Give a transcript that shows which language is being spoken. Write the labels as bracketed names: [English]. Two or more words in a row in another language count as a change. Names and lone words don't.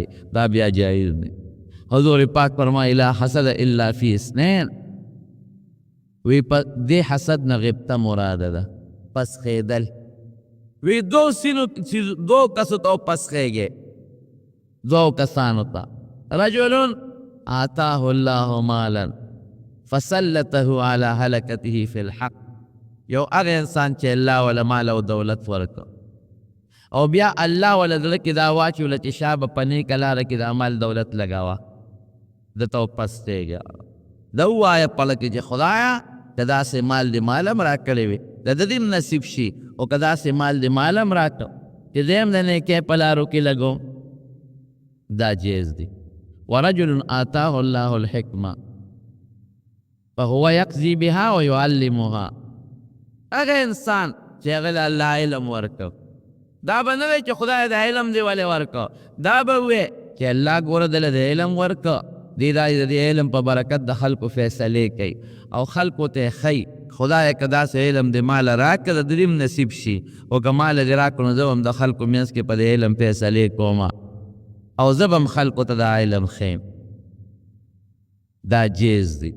[Pashto] دا بیا جایز دی. حضور پاک فرمایي [Arabic] لا حسد الا فی اثنین، [Pashto] وی په دې حسد نه غبطه مراده ده، پس خیدل. وی دو کسو ته پس خیږي، دو کسانو ته. [Arabic] رجل آتاه الله مالا فسلطه على هلكته في الحق، [Pashto] یو هغه انسان چې الله ولا مال او دولت ورکړ او بیا الله ولا دله کې دا واچوله چې شا به په نیکه لاره کې د مال دولت لګاوه، ده ته پس خیږي. ده ووایه پله کې چې خدایه که داسې مال دې مال هم راکړی وي د ده دې نصیب شي، او که داسې مال دې مال هم راکړ چې زه هم د نیکۍ په لارو کې لګوم، دا جیز دی. [Arabic] ورجل آتاه الله الحکمه فهو یقضي بها ويعلمها، [Pashto] هغه انسان چې هغه له الله علم ورکړ، دا به نه وی چې خدای د علم دی ولې ورکړ، دا به وی چې الله ګوره دله د علم ورکړ، دی دا د علم په برکت د خلکو فیصلې کوي او خلکو ته ښیي خدای که داسې علم د مال راکړه د دریم نصیب شي، او که مال دې راکړو نو زه هم د خلکو منځ کې په د علم فیصلې کومه او زه به هم خلکو ته د علم ښیم، دا جیز دی.